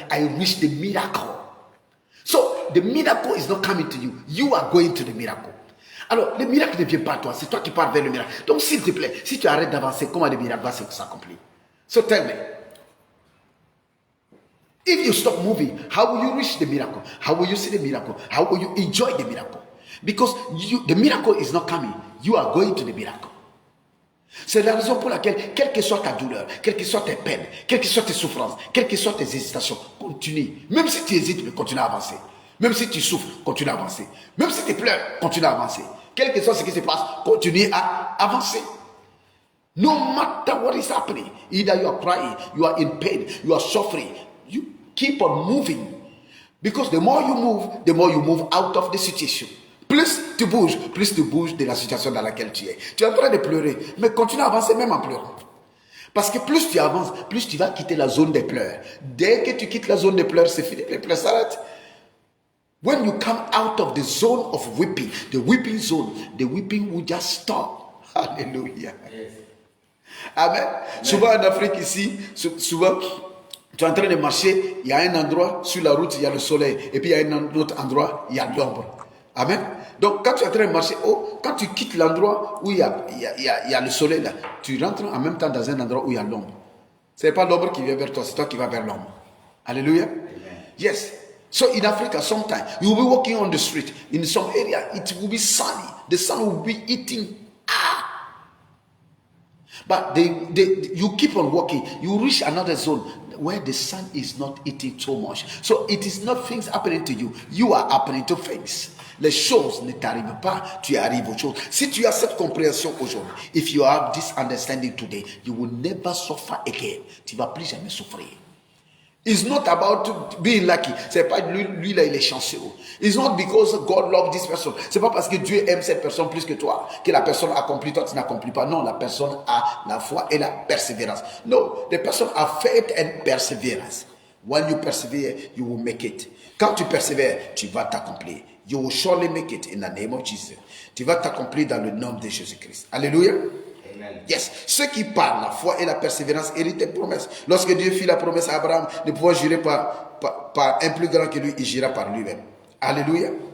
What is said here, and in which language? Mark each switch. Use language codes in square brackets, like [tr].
[en] I wish the miracle. So, the miracle is not coming to you. You are going to the miracle. [fr] Alors, le miracle ne vient pas à toi. C'est toi qui pars vers le miracle. Donc, s'il te plaît, si tu arrêtes d'avancer, comment le miracle va s'accomplir? [en] So, tell me. If you stop moving, how will you reach the miracle? How will you see the miracle? How will you enjoy the miracle? Because the miracle is not coming. You are going to the miracle. [fr] C'est la raison pour laquelle, quelle que soit ta douleur, quelles que soient tes peines, quelles que soient tes souffrances, quelles que soient tes hésitations, continue. Même si tu hésites, mais continue à avancer. Même si tu souffres, continue à avancer. Même si tu pleures, continue à avancer. Quel que soit ce qui se passe, continue à avancer. [en] No matter what is happening, either you are crying, you are in pain, you are suffering, you keep on moving. Because the more you move out of the situation. [fr] Plus tu bouges de la situation dans laquelle tu es. Tu es en train de pleurer, mais continue à avancer même en pleurant. Parce que plus tu avances, plus tu vas quitter la zone des pleurs. Dès que tu quittes la zone des pleurs, c'est fini, les pleurs s'arrêtent. [en] When you come out of the zone of weeping, the weeping zone, the weeping will just stop. Hallelujah. Yes. Amen. [fr] Souvent en Afrique ici, souvent, tu es en train de marcher, il y a un endroit sur la route, il y a le soleil, et puis il y a un autre endroit, il y a l'ombre. Amen. Donc quand tu es en train de marcher, quand tu quittes l'endroit où il y a le soleil, là, tu rentres en même temps dans un endroit où il y a l'ombre. Ce n'est pas l'ombre qui vient vers toi, c'est toi qui vas vers l'ombre. Alléluia. Yes. [en] So in Africa, sometimes you will be walking on the street. In some area, it will be sunny. The sun will be eating. But you keep on walking. You reach another zone where the sun is not eating so much. So it is not things happening to you. You are happening to things. [fr] Les choses ne t'arrivent pas, tu arrives aux choses. Si tu as cette compréhension aujourd'hui, [en] if you have this understanding today, you will never suffer again. [fr] Tu ne vas plus jamais souffrir. [en] It's not about being lucky. [fr] C'est pas lui là il est chanceux. [en] It's not because God loves this person. [fr] C'est pas parce que Dieu aime cette personne plus que toi que la personne accomplit, toi tu n'accomplis pas. Non, la personne a la foi et la persévérance. [en] No, the person has faith and perseverance. When you persevere, you will make it. [fr] Quand tu persévères, tu vas t'accomplir. [en] You will surely make it in the name of Jesus. [fr] Tu vas t'accomplir dans le nom de Jésus-Christ. Alléluia. Yes, ceux qui parlent la foi et la persévérance héritent des promesses. Lorsque Dieu fit la promesse à Abraham de pouvoir jurer par un plus grand que lui, il jura par lui-même. Alléluia.